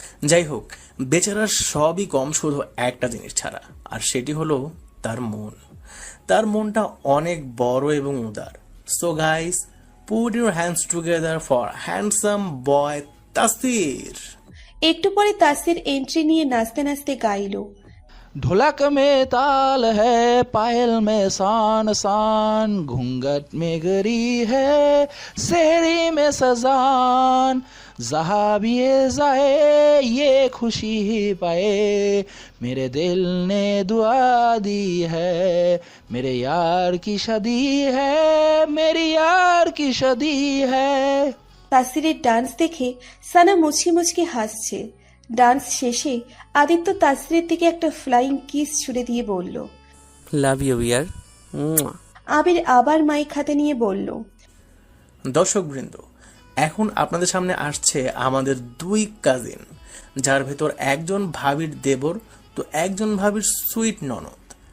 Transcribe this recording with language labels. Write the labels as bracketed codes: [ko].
[bn] যাই হোক, বেচারার সবই কম শুধু একটা জিনিস ছাড়া, আর সেটি হলো তার মন। তার মনটা অনেক বড় এবং উদার। [en] So guys, put your hands together for handsome boy Tasir. [bn] একটু পরে তাসির এন্ট্রি নিয়ে নাচতে নাচতে গাইল, [hi] ढोलक में ताल है, पायल में सान सान, घूंघट में गरी है, सेहरी में सजान, जहाँ भी जाए ये खुशी ही पाए, मेरे दिल ने दुआ दी है, मेरे यार की शादी है, मेरी यार की शादी है। [bn] তাসিরের ডান্স দেখে সানা মুচকি মুচকি হাসছে। ডান্স শেষে আদিত্য তাসিরের দিকে একটা ফ্লাইং কিস ছুড়ে দিয়ে বলল, [en] Love you ইয়ার। [bn] আবির আবার মাইক হাতে নিয়ে বলল, দর্শকবৃন্দ, এখন আপনাদের সামনে আসছে আমাদের দুই কাজিন, যার ভেতর একজন ভাবির দেবর তো একজন ভাবির সুইট ননদ।